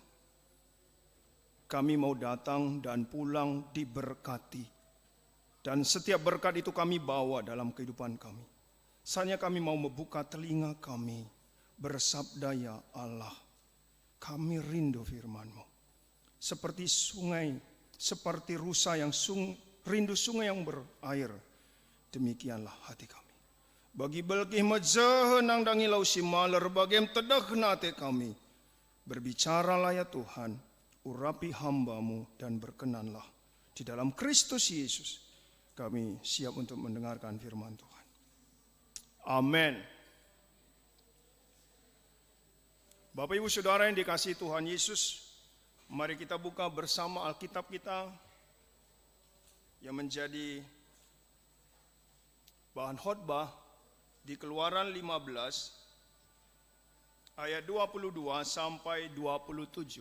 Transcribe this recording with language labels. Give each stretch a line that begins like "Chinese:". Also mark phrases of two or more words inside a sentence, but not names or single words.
Indonesian: Kami mau datang dan pulang diberkati, dan setiap berkat itu kami bawa dalam kehidupan kami. Saatnya kami mau membuka telinga kami, bersabda ya Allah. Kami rindu firman-Mu. Seperti sungai, seperti rusa yang rindu sungai yang berair. Demikianlah hati kami.
Batak Karo: Bagi belkih majahenang dangilau simaler, bagem tedah nate kami.
Indonesian: Berbicaralah ya Tuhan, urapi hamba-Mu dan berkenanlah. Di dalam Kristus Yesus, kami siap untuk mendengarkan firman Tuhan. Amin. Bapak Ibu Saudara yang dikasihi Tuhan Yesus, mari kita buka bersama Alkitab kita yang menjadi bahan khotbah di Keluaran 15 ayat 22 sampai 27.